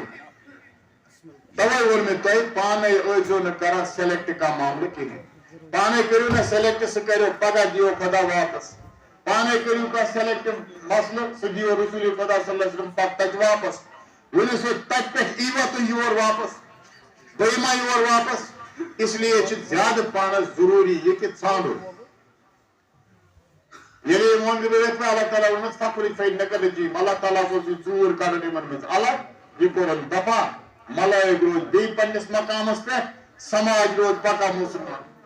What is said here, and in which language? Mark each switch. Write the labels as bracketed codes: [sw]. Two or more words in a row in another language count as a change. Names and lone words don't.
[ks] توے ووٚن مےٚ تۄہہِ پانے ٲسۍزیو نہٕ کران سِلیکٹ کانٛہہ معاملہٕ کِہینۍ پانے کٔرِو نہ سِلیکٹ سُہ کٔرِو پگاہ دِیو خۄدا واپس پانے کٔرِو کانٛہہ سِلیکٹ مسلہٕ سُہ دِیو رسول خۄدا [ar] صلی اللہ علیہ وسلم [ks] پتہٕ تتہِ واپس ؤلِو سُہ تتہِ پٮ۪ٹھ ییٖوا تُہۍ یور واپس بہٕ یِما یور واپس [ur] اس لیے [ks] چھُ زیادٕ پانس ضروٗری یہِ کہِ ژھانڈُن ییٚلہِ أمۍ ووٚن اللہ تعالیٰ ووٚنمس [ar] فخری فإنک رجیٖم [ks] اللہ تعالیٰ اوس یہِ ژوٗر کڑُن یِمن منٛز الگ یہِ کوٚرُن دفا ملائک روز بیٚیہِ پننِس مقامس پٮ۪ٹھ سماج روز پکان مُسلمان